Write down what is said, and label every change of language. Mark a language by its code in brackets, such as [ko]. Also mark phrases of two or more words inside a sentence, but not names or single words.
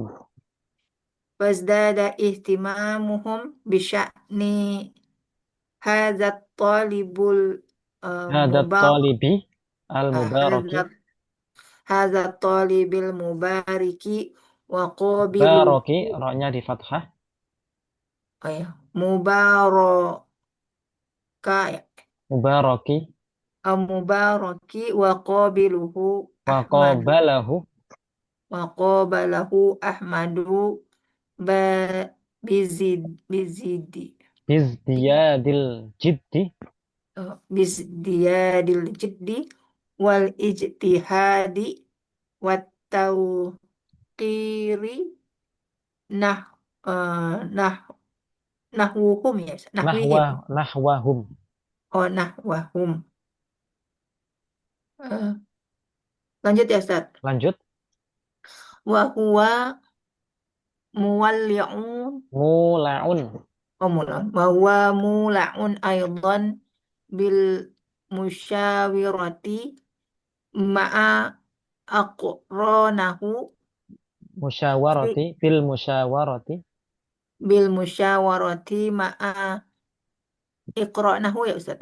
[ar] فازداد اهتمامهم بشأن هذا الطالب Hadat mubarak. الطالب المبارك. هذا هذا الطالب المبارك و Baraki, qabiluhu. [id] roknya di fathah. Oh ya, mubaraka ya. [ar] Mubaraki. مبارك وقابله Wa Ahmadu. qabalahu. وقبله أحمد ب بزيد. بازدياد الجد. بازدياد الجد والاجتهاد والتوقير نح نح نحوهم يا نحوهم Nahwahum. [id] nahwahum. Eh, lanjut ya Ustaz. Lanjut. [ar] وهو مولع Mula'un. مولع وهو مولع أيضا بالمشاورة مع أقرانه في مشاورة. في المشاورة. بالمشاورة مع إقرانه ya Ustaz.